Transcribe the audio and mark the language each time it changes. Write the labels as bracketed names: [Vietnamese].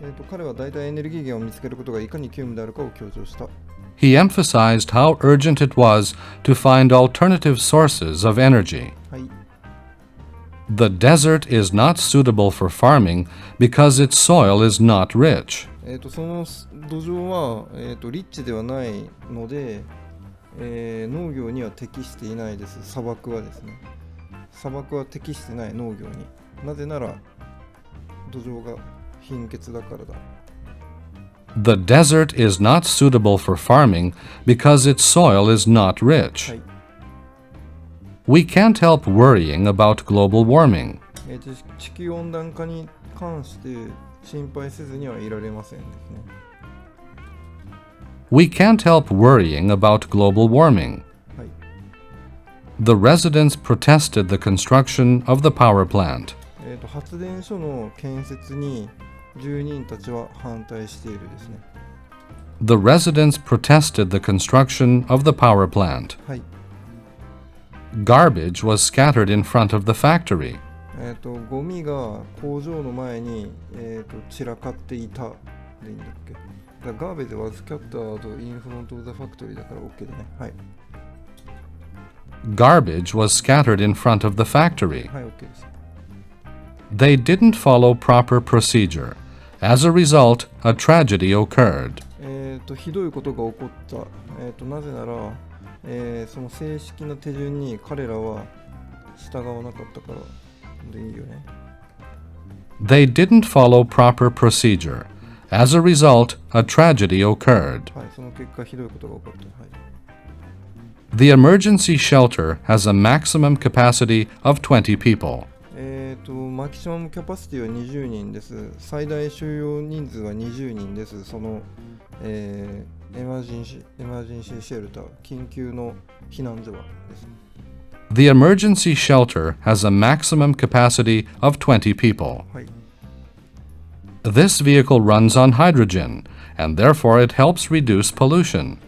[Japanese] 彼は大体エネルギー源を見つけることがいかに急務であるかを強調した。 [English] He emphasized how urgent it was to find alternative sources of energy. [Japanese] はい。 [English] The desert is not suitable for farming because its soil is not rich. [Japanese] その土壌は、リッチではないので、農業には適していないです。砂漠はですね。砂漠は適してない農業に。なぜなら土壌が貧血だからだ。 [English] The desert is not suitable for farming because its soil is not rich. [Japanese] はい。 [English] We can't help worrying about global warming. [Japanese] 地球温暖化に関して心配せずにはいられませんですね。 [English] We can't help worrying about global warming. [Japanese] はい。 [English] The residents protested the construction of the power plant. [Japanese] 発電所の建設に住人たちは反対しているですね。 [English] The residents protested the construction of the power plant. [Japanese] はい。 [English] Garbage was scattered in front of the factory. [Japanese] ゴミが工場の前に、散らかっていたでいいんだっけ。だから [English] Garbage was scattered in front of the factory [Japanese] だから OK だね。はい。 [English] Garbage was scattered in front of the factory. [Japanese] はい、OK です。 [English] They didn't follow proper procedure. As a result, a tragedy occurred. [Japanese] ひどいことが起こった。なぜなら、その正式な手順に彼らは従わなかったからでいいよね。 [English] They didn't follow proper procedure. As a result, a tragedy occurred. [Japanese] はい、その結果ひどいことが起こった。はい。 [English] The emergency shelter has a maximum capacity of 20 people. [Japanese] マキシマムキャパシティは20人です。最大収容人数は20人です。その、エマージェンシーシェルター、緊急の避難所はです。 [English] The emergency shelter has a maximum capacity of 20 people. [Japanese] はい。 [English] This vehicle runs on hydrogen, and therefore it helps reduce pollution.